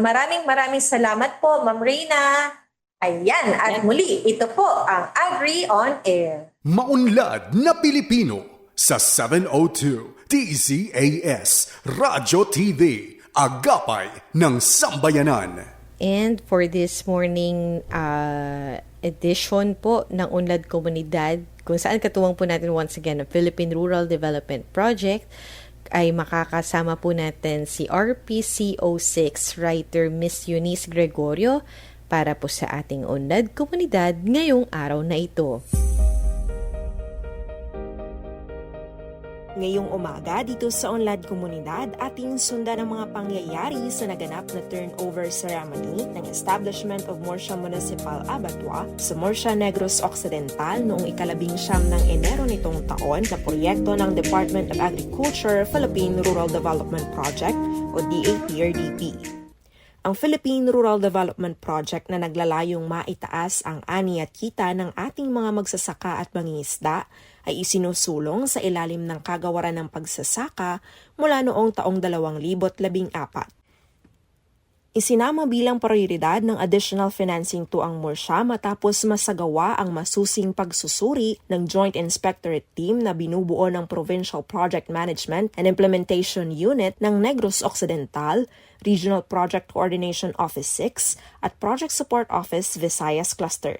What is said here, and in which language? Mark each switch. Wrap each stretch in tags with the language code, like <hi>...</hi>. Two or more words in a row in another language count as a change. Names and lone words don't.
<tl>Maraming salamat po, Ma'am Reyna. Ayan, at muli, ito po ang Agri on Air. Maunlad na Pilipino sa 702 DZAS Radyo TV, Agapay ng Sambayanan.</tl> <en>And for this morning edition</en> <tl>po ng Unlad Komunidad, kung saan katuwang po natin</tl> <en>once again</en> <tl>ang Philippine Rural Development Project, ay makakasama po natin si</tl> <en>RPCO6 writer</en> <tl>Miss Eunice Gregorio para po sa ating Unlad Komunidad ngayong araw na ito. Ngayong umaga dito sa Unlad Komunidad, ating sundan ang mga pangyayari sa naganap na</tl> <en>turnover ceremony</en> <tl>ng</tl> <en>Establishment of Murcia Municipal Abattoir</en> <tl>sa Murcia Negros Occidental noong 19 ng Enero nitong taon na proyekto ng Department of Agriculture Philippine Rural Development Project o DAPRDP. Ang Philippine Rural Development Project na naglalayong maitaas ang ani at kita ng ating mga magsasaka at mangingisda ay isinusulong sa ilalim ng kagawaran ng pagsasaka mula noong taong 2014. Isinama bilang prioridad ng</tl> <en>additional financing</en> <tl>to ang Murcia matapos masagawa ang masusing pagsusuri ng Joint Inspectorate Team na binubuo ng Provincial Project Management and Implementation Unit ng Negros Occidental, Regional Project Coordination Office 6 at Project Support Office Visayas Cluster.</tl>